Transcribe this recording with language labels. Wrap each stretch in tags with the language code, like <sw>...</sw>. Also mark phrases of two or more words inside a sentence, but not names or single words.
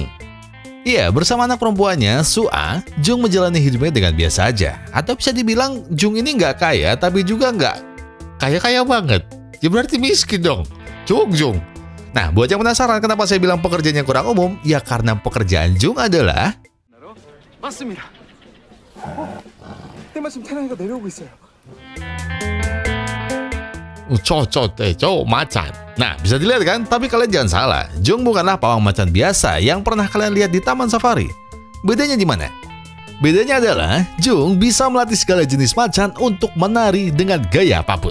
<id>Iya, bersama anak perempuannya, Sua, Jung menjalani hidupnya dengan biasa aja. Atau bisa dibilang, Jung ini nggak kaya, tapi juga nggak kaya-kaya banget. Ya berarti miskin dong. Jung. Nah, buat yang penasaran kenapa saya bilang pekerjaannya kurang umum, ya karena pekerjaan Jung adalah...</id> <ko>맞습니다. 때마침 태양이가 내려오고 있어요.</ko> <id>macan. Nah, bisa dilihat kan? Tapi kalian jangan salah, Jung bukanlah pawang macan biasa yang pernah kalian lihat di taman safari. Bedanya di mana? Bedanya adalah Jung bisa melatih segala jenis macan untuk menari dengan gaya apapun.</id>